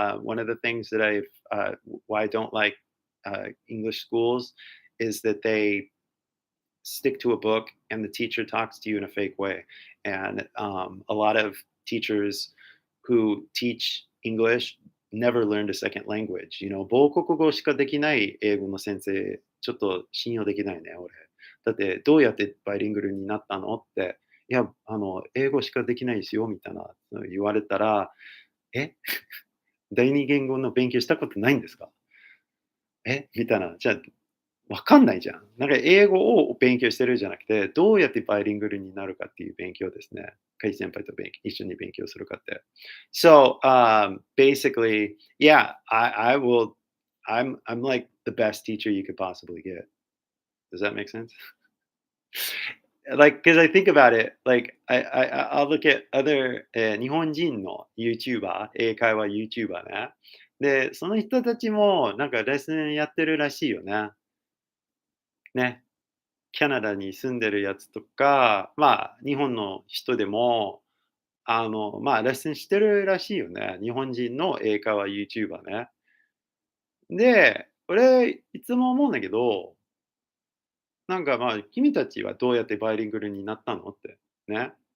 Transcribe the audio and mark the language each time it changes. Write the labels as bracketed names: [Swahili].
[English] One of the things that why I don't like English schools is that they stick to a book and the teacher talks to you in a fake way. And a lot of teachers who teach English never learned a second language. [Japanese] 母国語しかできない英語の先生、ちょっと信用できないね、俺。だって、どうやってバイリングルになったのって、いや、英語しかできないですよ、みたいな言われたら、え第二言語の勉強したことないんですかみたいな。じゃあ、わかんないじゃん。なんか英語を勉強してるじゃなくて、どうやってバイリングルになるかっていう勉強ですね。カイ先輩と一緒に勉強するかって。 [English] So, basically, yeah, I will I'm like the best teacher you could possibly get. Does that make sense? Like, because I think about it, like I'll look at other [Japanese] 日本人の YouTuber、英会話 YouTuber ね。で、その人たちもなんかレッスンやってるらしいよね。ね。キャナダに住んでるやつとか、まあ、日本の人でも、まあ、レッスンしてるらしいよね。日本人の英会話 YouTuber ね。で、俺、いつも思うんだけど、なんかまあ、君たちはどうやってバイリングルになったのって。ね。